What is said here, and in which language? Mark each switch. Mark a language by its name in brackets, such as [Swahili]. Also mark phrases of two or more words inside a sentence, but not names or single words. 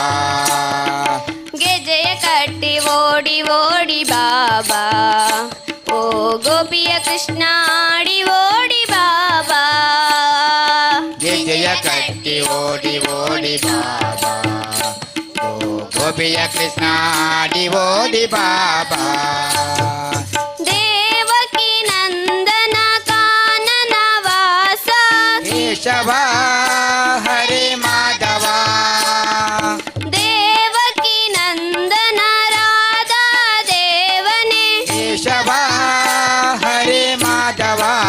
[Kannada] ಗೆಜೆಯ ಕಟ್ಟಿ ಓಡಿ ಓಡಿ ಬಾಬಾ ಓ ಗೋಪಿಯ ಕೃಷ್ಣ ಆಡಿ ಓಡಿ ಬಾಬಾ ಗೆಜೆಯ ಕಟ್ಟಿ ಓಡಿ ಓಡಿ ಬಾಬಾ ಓ ಗೋಪಿಯ ಕೃಷ್ಣ ಆಡಿ ಓಡಿ ಬಾಬಾ [Sanskrit] ದೇವಕಿ ನಂದನ ಕಾನನ ವಾಸ ಕೇಶವ ಹರೇ ಮಾಧವ ದೇವಕಿ ನಂದನ ರಾಧಾ ದೇವನೇ ಕೇಶವ ಹರೇ ಮಾಧವ